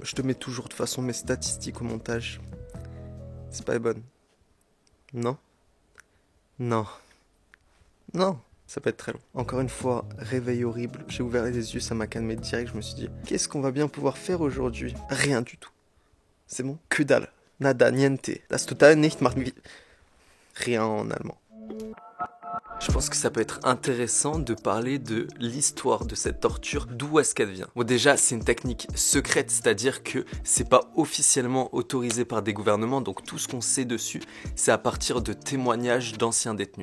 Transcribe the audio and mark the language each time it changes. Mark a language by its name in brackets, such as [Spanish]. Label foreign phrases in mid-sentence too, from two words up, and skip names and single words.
[French] Je te mets toujours de toute façon mes statistiques au montage. C'est pas les bonnes. Non. Non. Non. Ça peut être très long. Encore une fois, réveil horrible. J'ai ouvert les yeux, ça m'a calmé direct. Je me suis dit, qu'est-ce qu'on va bien pouvoir faire aujourd'hui? Rien du tout. C'est bon? Que dalle. Nada, niente. [German] Das total nicht macht wie... [French] Rien en allemand. Je pense que ça peut être intéressant de parler de l'histoire de cette torture, d'où est-ce qu'elle vient. Bon, déjà, c'est une technique secrète, c'est-à-dire que c'est pas officiellement autorisé par des gouvernements, donc tout ce qu'on sait dessus, c'est à partir de témoignages d'anciens détenus.